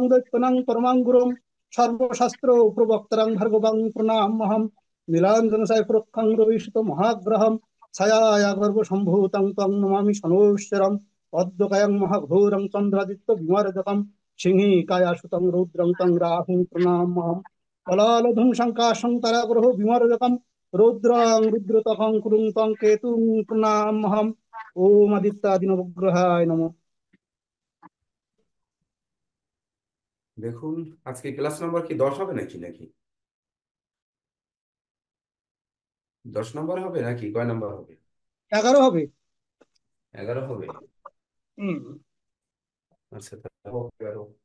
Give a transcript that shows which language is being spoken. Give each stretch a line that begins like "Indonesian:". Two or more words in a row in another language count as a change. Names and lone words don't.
Sanskrit: দৈত্যনং পরমাং গুরুম সর্বশাস্ত্র প্রবক্তরং ভর্গবং প্রণাম্যহম নীলাঞ্জন সাইপ্রক্ষং রবিষিত মহাগ্রহম ছায়ায়া গর্ভ সম্ভূতং তং নমামি শনৈশ্বরম অদ্যকায়ং মহাঘোরং চন্দ্রাদিত্য বিমারজতম সিংহিকায়া সুতং রৌদ্রং তং রাহুং প্রণাম্যহম কলালধুং শঙ্কাশং তারাগ্রহ বিমারজতম রৌদ্রং রুদ্রতহং কুরুং তং কেতুং প্রণামহম ওম আদিত্যাদি নবগ্রহায় নমঃ।
Bangla: দেখুন, আজকে
English: class number
Bangla: কি 10 হবে নাকি নাকি 10 নম্বর হবে নাকি কয় নাম্বার হবে? 11 হবে। 11 হবে। হুম। আচ্ছা, তাহলে হোক 11।